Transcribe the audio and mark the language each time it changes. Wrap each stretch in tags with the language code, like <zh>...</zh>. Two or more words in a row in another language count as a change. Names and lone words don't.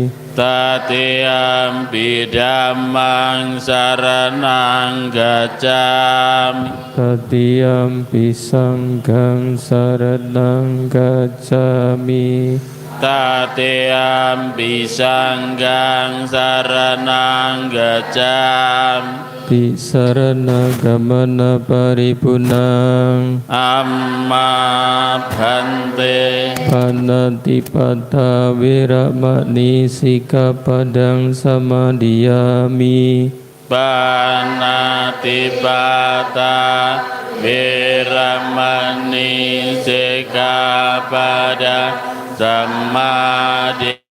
<pi>Tatiyampi dhammang saranang gacchami Tatiyampi sanghang saranang gacchami Tatiyampi sanghang saranang gacchami Tisarana gamana paripurnang Amma bhante Panatipata viramani sikapadang samadhiyami Panatipata viramani sikapada samadhiyami</pi>